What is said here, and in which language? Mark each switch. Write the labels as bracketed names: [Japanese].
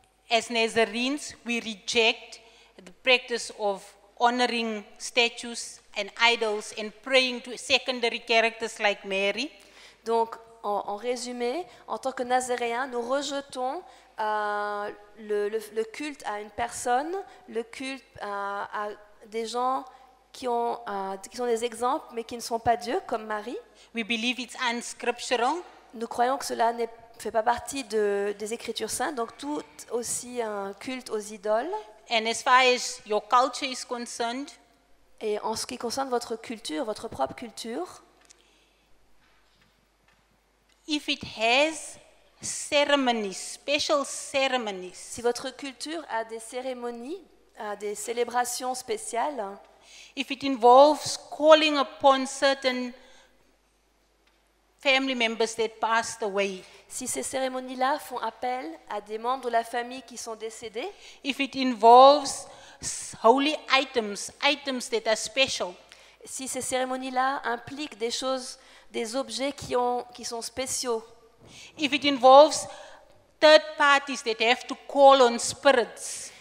[English] as Nazarenes, we reject the practice of honoring statues and idols and praying to secondary characters like Mary. [French] donc en résumé, en tant que Nazaréens, nous rejetons le culte à une personne, le culte à des gens qui sont des exemples mais qui ne sont pas Dieu, comme Marie. [English] We believe it's unscriptural. [French] Nous croyons que cela ne fait pas partie des Écritures saintes, donc tout aussi un culte aux idoles. [English] And as far as your culture is concerned, [French] Et en ce qui concerne votre culture, votre propre culture, [English] if it has ceremonies, special ceremonies, [French] si votre culture a des cérémonies, a des célébrations spéciales, [English] if it involves calling upon certain family members that passed away, [French] si ces cérémonies-là font appel à des membres de la famille qui sont décédés, [English] if it involves holy items that are special, [French] si ces cérémonies-là impliquent des choses, des objets qui sont spéciaux, [English] if it involves third parties that have to call on spirits,